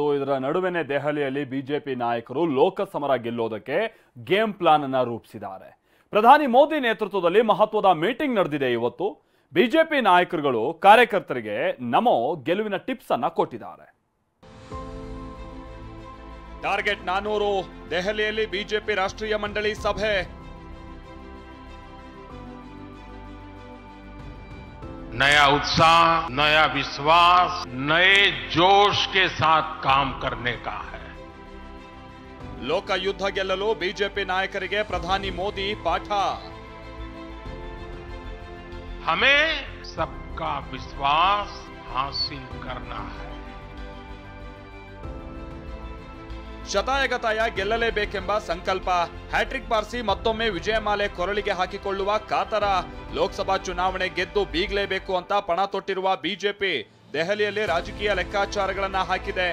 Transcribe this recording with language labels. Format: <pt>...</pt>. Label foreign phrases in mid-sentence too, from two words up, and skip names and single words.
<kn>ಇದರ ನಡುವೆನೇ ದೆಹಲಿಯಲ್ಲಿ ಬಿಜೆಪಿ ನಾಯಕರು ಲೋಕಸಮರ ಗೆಲ್ಲೋದಕ್ಕೆ</kn> <en>game plan</en> <kn>ಅನ್ನು ರೂಪಿಸಿದ್ದಾರೆ. ಪ್ರಧಾನಿ ಮೋದಿ ನೇತೃತ್ವದಲ್ಲಿ ಮಹತ್ವದ ಮೀಟಿಂಗ್ ನಡೆದಿದೆ. ಇವತ್ತು ಬಿಜೆಪಿ ನಾಯಕರುಗಳು ಕಾರ್ಯಕರ್ತರಿಗೆ ನಮೋ ಗೆಲುವಿನ ಟಿಪ್ಸ್ ಅನ್ನ ಕೊಟ್ಟಿದ್ದಾರೆ. ಟಾರ್ಗೆಟ್ 400 ದೆಹಲಿಯಲ್ಲಿ ಬಿಜೆಪಿ ರಾಷ್ಟ್ರೀಯ ಮಂಡಳಿ ಸಭೆ.</kn> <hi>नया उत्साह, नया विश्वास, नए जोश के साथ काम करने का है.</hi> <kn>ಲೋಕ ಯುದ್ಧ ಗೆಲ್ಲಲು ಬಿಜೆಪಿ ನಾಯಕರಿಗೆ ಪ್ರಧಾನಿ ಮೋದಿ ಪಾಠ.</kn> <hi>हमें सबका विश्वास हासिल करना है.</hi> <kn>ಶತಾಯಗತಾಯ ಗೆಲ್ಲಲೇಬೇಕೆಂಬ ಸಂಕಲ್ಪ. ಹ್ಯಾಟ್ರಿಕ್ ಬಾರಿಸಿ ಮತ್ತೊಮ್ಮೆ ವಿಜಯಮಾಲೆ ಕೊರಳಿಗೆ ಹಾಕಿಕೊಳ್ಳುವ ಕಾತರ. ಲೋಕಸಭಾ ಚುನಾವಣೆ ಗೆದ್ದು ಬೀಗಲೇಬೇಕು ಅಂತ ಪಣ ತೊಟ್ಟಿರುವ ಬಿಜೆಪಿ ದೆಹಲಿಯಲ್ಲಿ ರಾಜಕೀಯ ಲೆಕ್ಕಾಚಾರಗಳನ್ನ ಹಾಕಿದೆ.</kn>